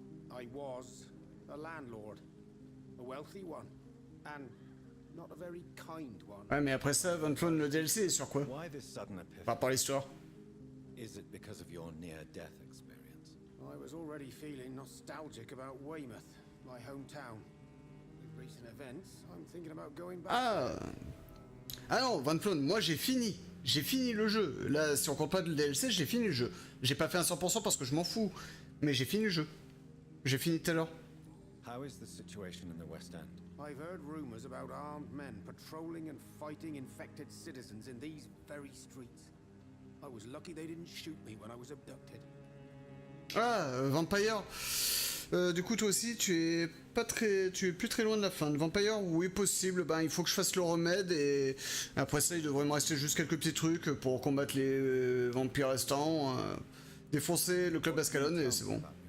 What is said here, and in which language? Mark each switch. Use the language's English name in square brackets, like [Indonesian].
[English] I was a landlord, a wealthy one, and not a very kind one. [French] Ouais mais après ça, Van Flown, le DLC est sur quoi? [English] Why this sudden epiphany? [French] Pas par l'histoire. [English] Is it because of your near-death experience? I was already feeling nostalgic about Weymouth, my hometown. With recent events, I'm thinking about going back. [French] Ah non, Van Flown, moi j'ai fini. J'ai fini le jeu. Là, si on compte pas le DLC, j'ai fini le jeu. J'ai pas fait un 100% parce que je m'en fous. Mais j'ai fini le jeu. J'ai fini tout à l'heure. [English] How is the situation in the West End? I've heard rumors about armed men patrolling and fighting infected citizens in these very streets. I was lucky they didn't shoot me when I was abducted. [French] Ah, Vampyr. Du coup, toi aussi, tu es plus très loin de la fin. De Vampyr, oui, possible. Ben, il faut que je fasse le remède et après ça, il devrait me rester juste quelques petits trucs pour combattre les vampires restants, défoncer le club Ascalon et c'est bon.